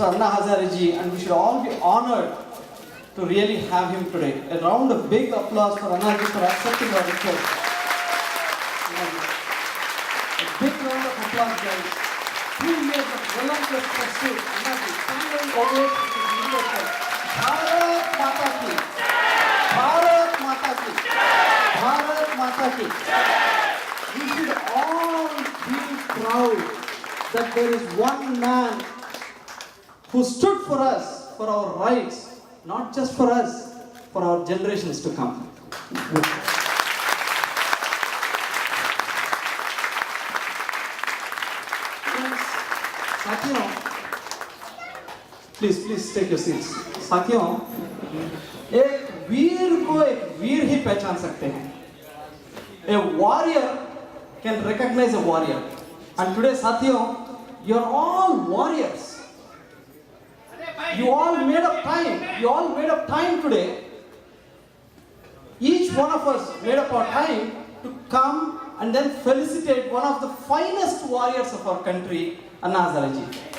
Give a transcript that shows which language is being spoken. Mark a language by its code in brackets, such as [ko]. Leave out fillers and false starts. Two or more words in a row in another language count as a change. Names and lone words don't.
[en] Anna Hazare ji, and we should all be honored to really have him today. A round of big applause for Anna ji for accepting our request. A big round of applause, guys. 2 years of relentless pursuit. Anna ji, standing ovation to the leadership. [hi] Bharat Mata ki. Bharat Mata ki. Bharat Mata ki. [en] We should all be proud that there is one man who stood for us, for our rights, not just for us, for our generations to come. साथियों, please take your seats. [hi] साथियों, एक वीर को एक वीर ही पहचान सकते हैं. [en] A warrior can recognize a warrior. And today, साथियों, you're all warriors. You all made up time. You all made up time today. Each one of us made up our time to come and then felicitate one of the finest warriors of our country, Anna Hazare ji.